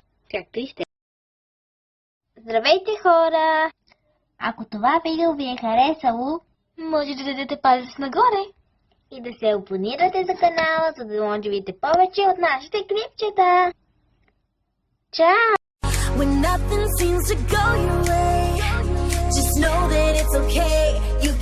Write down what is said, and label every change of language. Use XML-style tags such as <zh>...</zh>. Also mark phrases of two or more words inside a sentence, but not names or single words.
<bg>Както и сте. Здравейте, хора! Ако това видео ви е харесало, може да дадете палец нагоре и да се абонирате за канала, за да може да видите повече от нашите клипчета. Чао!</bg> <en>When nothing seems to go your way, just know that it's okay.</en>